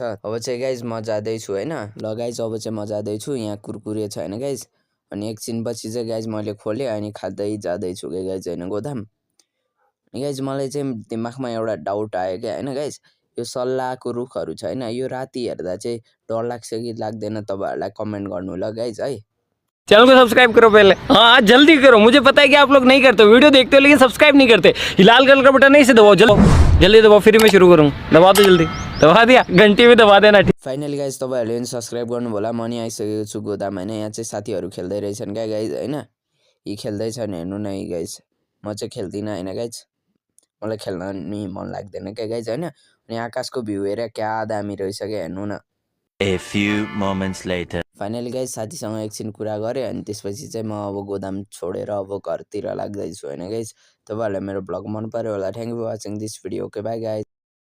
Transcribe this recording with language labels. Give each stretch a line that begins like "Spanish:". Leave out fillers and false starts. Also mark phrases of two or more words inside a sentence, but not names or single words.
Nepali: अब चाहिँ गाइज म जाँदैछु होइन। ल गाइज अब चाहिँ म जाँदैछु, यहाँ कुरकुरे छ होइन गाइज। अनि एकछिनपछि चाहिँ गाइज मैले खोलेँ अनि खाँदै जाँदैछु क्या गाइज होइन गोदाम। अनि गाइज मलाई चाहिँ दिमागमा एउटा डाउट आयो क्या होइन गाइज, यो सल्लाहको रुखहरू छ होइन, यो राति हेर्दा चाहिँ डर लाग्छ कि लाग्दैन, तपाईँहरूलाई कमेन्ट गर्नु ल गाइज है।
Hindi: चैनल को सब्सक्राइब करो पहले, हाँ जल्दी करो। मुझे पता है कि आप लोग नहीं करते, वीडियो देखते हो लेकिन सब्सक्राइब नहीं करते। ये लाल कलर का बटन नहीं से दबाओ, जल्दी दबाओ, फिर मैं शुरू करूँ। दबा दो जल्दी, दबा दिया, घंटी भी दबा देना।
Nepali: फाइनली गाइज तपाईँहरूले पनि सब्सक्राइब गर्नु होला। म नि आइसकेको छु गोदाम होइन। यहाँ चाहिँ साथीहरू खेल्दै रहेछन् क्या गाइज होइन। यी खेल्दैछन् हेर्नु न यी गाइज। म चाहिँ खेल्दिनँ होइन गाइज, मलाई खेल्न नि मन लाग्दैन क्या गाइज होइन। अनि आकाशको भ्यू हेरेर क्या दामी रहेछ क्या, हेर्नु न।
English: A few moments later.
Nepali: फाइनली गाइज साथीसँग एकछिन कुरा गरेँ, अनि त्यसपछि चाहिँ म अब गोदाम छोडेर अब घरतिर लाग्दैछु होइन गाइज। तपाईँहरूलाई मेरो भ्लग मन पर्यो होला।
English: thank you for watching this video. okay bye guys.